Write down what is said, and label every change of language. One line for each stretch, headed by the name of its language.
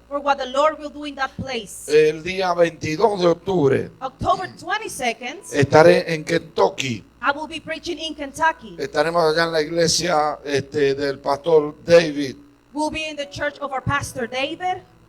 English: for what the Lord will do in that place.
Spanish: El día 22 de octubre
English: October 22nd,
Spanish: estaré en Kentucky.
English: I will be preaching in Kentucky.
Spanish: Estaremos allá en la iglesia del pastor David.
English: We'll be in the church of our pastor David,